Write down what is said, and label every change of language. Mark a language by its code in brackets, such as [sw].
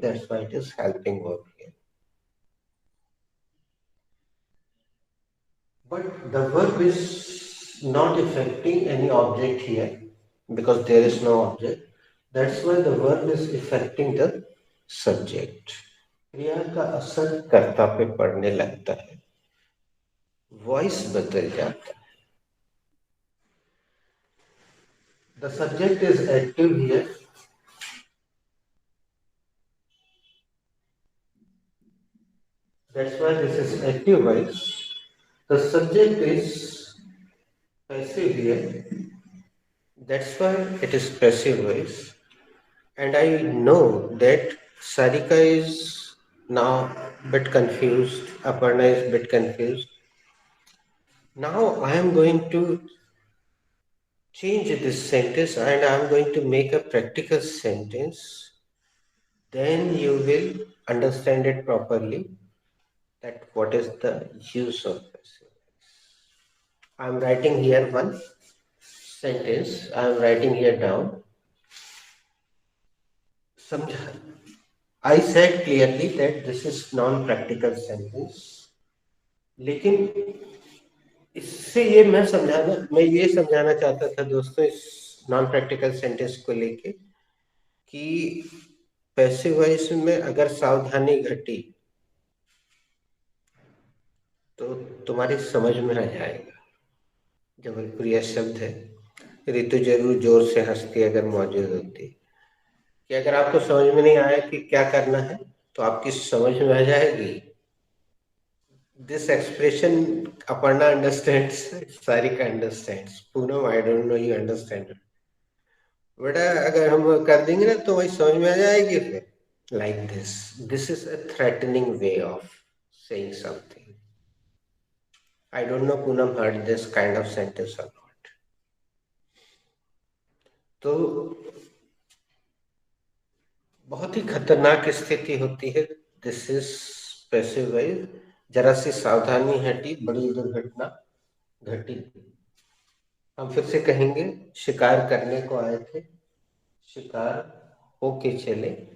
[en] That's why it is helping verb here. But the verb is not affecting any object here because there is no object. That's why the verb is affecting the subject. [hi] क्रिया का असर कर्ता पे पड़ने लगता है, voice बदल जाता है. [en] The subject is active here. That's why this is active voice. The subject is passive here. That's why it is passive voice. And I know that Sarika is now a bit confused. Aparna is a bit confused. Now I am going to change this sentence and I am going to make a practical sentence. Then you will understand it properly that what is the use of passive. I am writing here one sentence. I am writing here down. [hi] समझा. [en] I said clearly that this is non-practical sentence. [hi] लेकिन इससे ये समझाना चाहता था दोस्तों इस non practical sentence को लेके कि पैसिव वॉइस में अगर सावधानी घटी तो तुम्हारी समझ में आ जाएगा. जबलपुरिया शब्द है. ऋतु जरूर जोर से हंसती अगर मौजूद होती कि अगर आपको समझ में नहीं आया कि क्या करना है तो आपकी समझ में आ जाएगी. [en] This expression Aparna understands, Sarika understands. Poonam, I don't know you understand. [hi] बेटा अगर हम कर देंगे ना तो वही समझ में आ जाएगी फिर. [en] Like this. This is a threatening way of saying something. I don't know Poonam heard this kind of sentence or not. [hi] तो बहुत ही खतरनाक स्थिति होती है. [en] This is passive voice. [hi] जरा सी सावधानी हटी बड़ी दुर्घटना घटी. हम फिर से कहेंगे शिकार करने को आए थे, शिकार होके चले.